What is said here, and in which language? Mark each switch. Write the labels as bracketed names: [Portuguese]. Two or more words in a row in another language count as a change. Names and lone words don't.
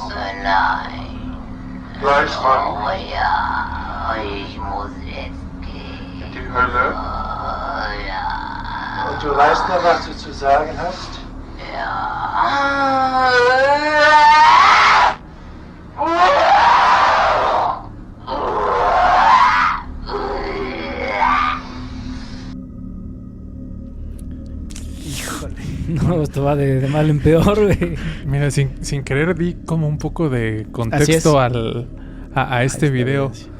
[German] Nein. Gleich Mann. Oh ja, ich muss jetzt gehen. In die Hölle. Oh ja. Und du weißt noch, was du zu sagen hast? Ja. [Spanish] No, esto va de mal en peor, güey. Mira, sin querer di como un poco de contexto a este video.